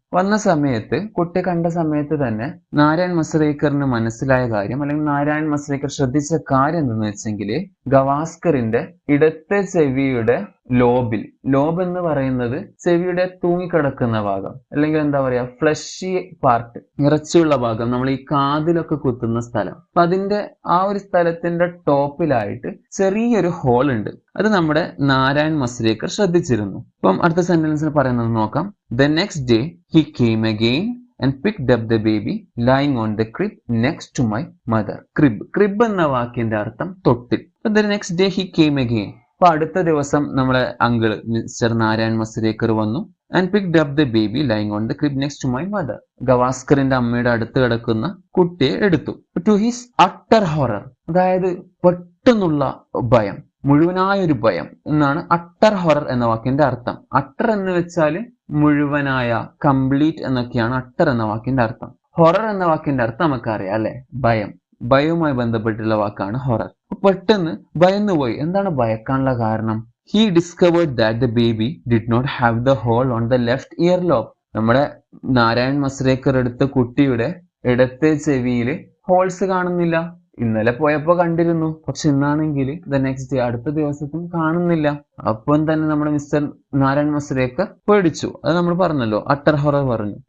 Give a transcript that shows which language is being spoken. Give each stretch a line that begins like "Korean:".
Malayalam: വന്ന സമയത്ത്, കുട്ടി കണ്ട സമയത്ത് തന്നെ നാരായൺ മസുരേക്കറിന് മനസ്സിലായ കാര്യം, അല്ലെങ്കിൽ നാരായൺ മസുരേക്കർ ശ്രദ്ധിച്ച കാര്യം എന്തെന്ന് വെച്ചെങ്കിൽ, ഗവാസ്കറിന്റെ ഇടത്തെ ചെവിയുടെ ലോബിൽ, ലോബ് എന്ന് പറയുന്നത് ചെവിയുടെ തൂങ്ങിക്കിടക്കുന്ന ഭാഗം, അല്ലെങ്കിൽ എന്താ പറയാ, ഫ്ലഷി പാർട്ട്, ഇറച്ചിയുള്ള ഭാഗം, നമ്മൾ ഈ കാതിലൊക്കെ കുത്തുന്ന സ്ഥലം. അപ്പൊ അതിന്റെ ആ ഒരു സ്ഥലത്തിന്റെ ടോപ്പിലായിട്ട് ചെറിയൊരു ഹോൾ ഉണ്ട്. അത് നമ്മുടെ നാരായൺ മസുരേക്കർ ശ്രദ്ധിച്ചിരുന്നു. അപ്പം അടുത്ത സെന്റൻസിൽ പറയുന്നത് നോക്കാം.
English: The next day he came again and picked up the baby lying on the crib next to my mother.
Malayalam: Crib എന്ന വാക്കിന്റെ അർത്ഥം തൊട്ടിൽ.
English: The next day he came again.
Malayalam: അപ്പൊ അടുത്ത ദിവസം നമ്മുടെ അങ്കിൾ മിസ്റ്റർ നാരായൺ മസുരേക്കർ വന്നു.
English: and picked up the baby lying on the crib next to my mother.
Malayalam: ഗവാസ്കറിന്റെ അമ്മയുടെ അടുത്ത് കിടക്കുന്ന കുട്ടിയെ എടുത്തു.
English: to his utter horror,
Malayalam: അതായത് പെട്ടെന്നുള്ള ഭയം, മുഴുവനായൊരു ഭയം എന്നാണ് അട്ടർ ഹൊറർ എന്ന വാക്കിന്റെ അർത്ഥം. അട്ടർ എന്ന് വെച്ചാൽ മുഴുവനായ, കംപ്ലീറ്റ് എന്നൊക്കെയാണ് അട്ടർ എന്ന വാക്കിന്റെ അർത്ഥം. ഹൊറർ എന്ന വാക്കിന്റെ അർത്ഥം നമുക്കറിയാം അല്ലെ, ഭയം. ഭയവുമായി ബന്ധപ്പെട്ടുള്ള വാക്കാണ് ഹൊറർ. പെട്ടെന്ന് ഭയന്നുപോയി. എന്താണ് ഭയക്കാനുള്ള കാരണം?
English: He discovered that the baby did not have the hole on the left earlobe.
Malayalam: നമ്മുടെ നാരായൺ മസുരേക്കർ എടുത്ത കുട്ടിയുടെ ഇടത്തെ ചെവിയിൽ ഹോൾസ് കാണുന്നില്ല. ഇന്നലെ പോയപ്പോ കണ്ടിരുന്നു, പക്ഷെ ഇന്നാണെങ്കിൽ
English: the next day,
Malayalam: അടുത്ത ദിവസത്തും കാണുന്നില്ല. അപ്പം തന്നെ നമ്മുടെ മിസ്റ്റർ നാരായൺ മസുരേക്കർ പേടിച്ചു. അത് നമ്മൾ പറഞ്ഞല്ലോ, അട്ടർ ഹൊറർ പറഞ്ഞു.